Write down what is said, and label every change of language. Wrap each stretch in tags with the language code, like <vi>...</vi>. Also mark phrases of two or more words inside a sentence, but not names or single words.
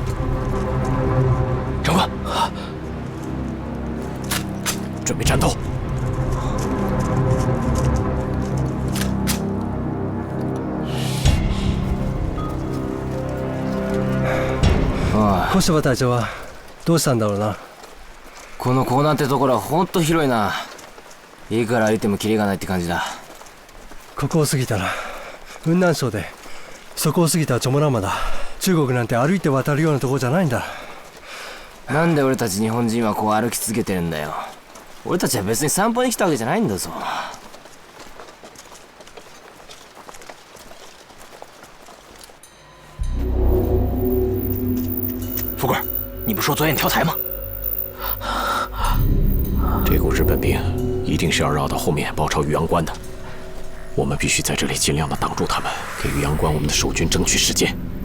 <zh>长官，准备战斗。</zh> <ja>小柴隊長はどうしたんだろうな。このコーナーってところはほんと広いな。いくら歩いてもキリがないって感じだ。ここを過ぎたら雲南省で、そこを過ぎたらチョモランマだ。中国なんて歩いて渡るようなところじゃないんだ。なんで俺たち日本人はこう歩き続けてるんだよ。俺たちは別に散歩に来たわけじゃないんだぞ。</ja> <zh>富贵，你不说左眼跳财吗？这股日本兵一定是要绕到后面包抄玉阳关的，我们必须在这里尽量的挡住他们，给玉阳关我们的守军争取时间。</zh>